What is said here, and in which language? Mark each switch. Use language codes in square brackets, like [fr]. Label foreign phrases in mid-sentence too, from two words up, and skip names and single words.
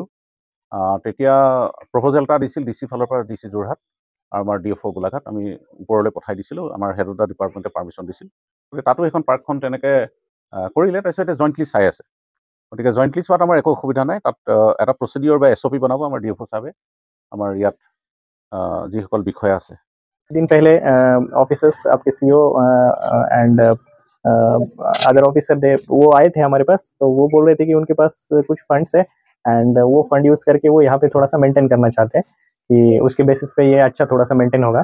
[as] তেতিয়া প্ৰপ'জেল এটা দিছিল DC ফালৰ পৰা, DC যোৰহাট আৰু আমাৰ DFO গোলাঘাট, আমি ওপৰলৈ পঠাই দিছিলোঁ, আমাৰ [en] head of the department [as] পাৰ্মিশ্যন দিছিল। গতিকে তাতো এখন পাৰ্কখন তেনেকৈ কৰিলে, তাৰপিছত এতিয়া জইণ্টলি চাই আছে। গতিকে জইণ্টলি চোৱাত আমাৰ একো অসুবিধা নাই। তাত এটা প্ৰচিডিউৰ বা SOP বনাব আমাৰ DFO চাহাবে, আমাৰ ইয়াত যিসকল বিষয়া আছে। [hi] दिन पहले ऑफिसर्स आपके [en] CEO and other officer [hi] वो आए थे हमारे पास, तो वो बोल रहे थे कि उनके पास कुछ फंड्स है एंड वो [en] fund use [hi] करके वो यहाँ पे थोड़ा सा मेंटेन करना चाहते हैं कि उसके बेसिस पे ये अच्छा थोड़ा सा मेंटेन होगा।